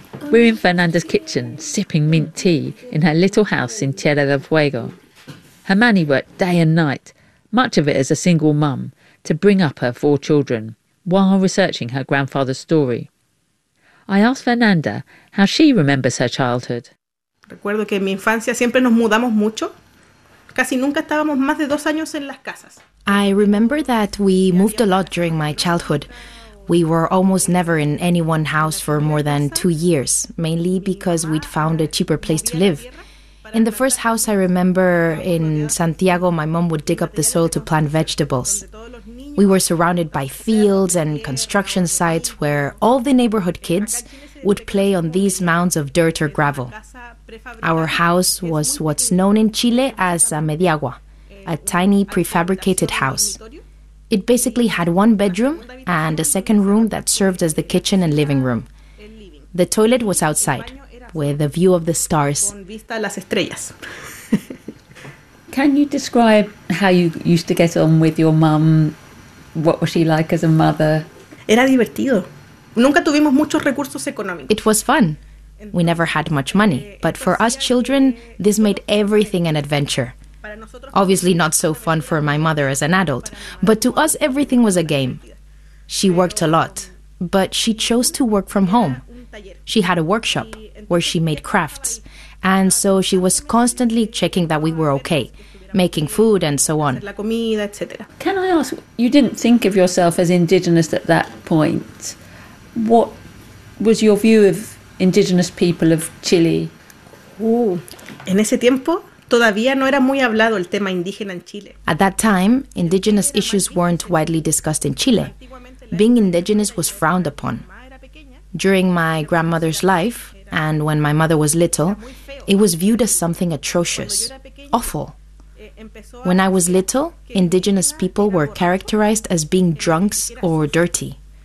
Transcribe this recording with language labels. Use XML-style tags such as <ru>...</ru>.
<en>We're in Fernanda's kitchen, sipping mint tea in her little house in Tierra del Fuego. Hermani worked day and night, much of it as a single mum, to bring up her 4 children, while researching her grandfather's story. I asked Fernanda how she remembers her childhood.</en> <es>Recuerdo que en mi infancia siempre nos mudamos mucho. Casi nunca estábamos más de 2 años en las casas.</es> <en>I remember that we moved a lot during my childhood. We were almost never in any one house for more than 2 years, mainly because we'd found a cheaper place to live. In the first house, I remember in Santiago, my mom would dig up the soil to plant vegetables. We were surrounded by fields and construction sites where all the neighborhood kids would play on these mounds of dirt or gravel. Our house was what's known in Chile as a mediagua, a tiny prefabricated house. It basically had 1 bedroom and a 2nd room that served as the kitchen and living room. The toilet was outside, with a view of the stars. Can you describe how you used to get on with your mum? What was she like as a mother?</en> <es>Era divertido. Nunca tuvimos muchos recursos económicos.</es> <en>It was fun. We never had much money. But for us children, this made everything an adventure. Obviously not so fun for my mother as an adult. But to us, everything was a game. She worked a lot. But she chose to work from home. She had a workshop where she made crafts. And so she was constantly checking that we were okay, making food and so on. Can I ask, you didn't think of yourself as indigenous at that point. What was your view of indigenous people of Chile?</en> <es>En ese tiempo todavía no era muy hablado el tema indígena en Chile.</es> <en>At that time, indigenous issues weren't widely discussed in Chile. Being indigenous was frowned upon. During my grandmother's life, and when my mother was little, it was viewed as something atrocious, awful. When I was little, indigenous people were characterized as being drunks or dirty.</en>